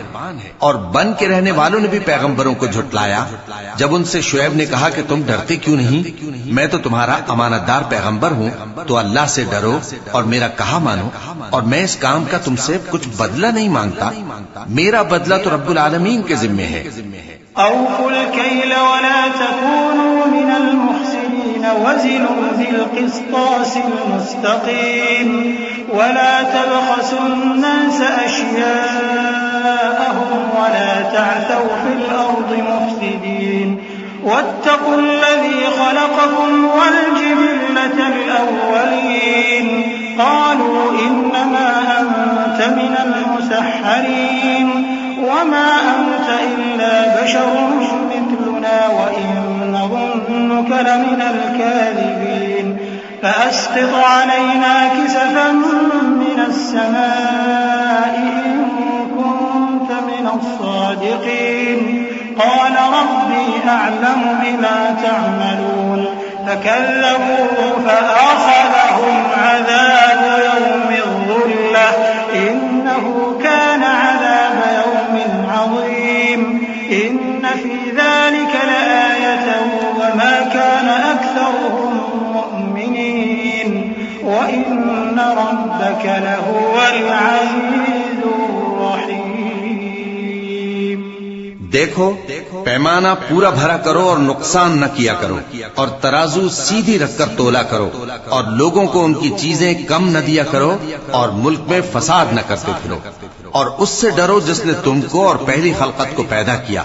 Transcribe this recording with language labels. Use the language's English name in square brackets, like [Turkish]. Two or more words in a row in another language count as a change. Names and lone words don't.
[Urdu] اور بن کے رہنے والوں نے بھی پیغمبروں کو جھٹلایا. جب ان سے شعیب نے کہا کہ تم ڈرتے کیوں نہیں، میں تو تمہارا امانتدار پیغمبر ہوں، تو اللہ سے ڈرو اور میرا کہا مانو، اور میں اس کام کا تم سے کچھ بدلہ نہیں مانگتا. میرا بدلہ تو [Arabic] رب العالمين [Urdu] کے ذمے ہے. [Arabic] أوفوا الكيل ولا تكونوا من المحسنين وزنوا بالقسطاس المستقيم ولا تبخسوا الناس أشياءهم ولا تعثوا في الأرض مفسدين واتقوا الذي خلقكم والجبلة الأولين قالوا إنما أنت من المسحرين وما أنت إلا بشر مثلنا وإن نظنك لمن الكاذبين فأسقط علينا كسفا من السماء إن كنت من الصادقين قال ربي أعلم بما تعملون فكذبوه فأخذهم عذاب يوم الظلة إنه كان عذاب يوم عظيم إن في ذلك لآية وما كان أكثرهم مؤمنين وإن ربك لهو العزيز الرحيم. [Urdu] دیکھو، پیمانہ پورا بھرا کرو اور نقصان نہ کیا کرو، اور ترازو سیدھی رکھ کر تولا کرو، اور لوگوں کو ان کی چیزیں کم نہ دیا کرو، اور ملک میں فساد نہ کرتے پھرو. اور اس سے ڈرو جس نے تم کو اور پہلی خلقت کو پیدا کیا.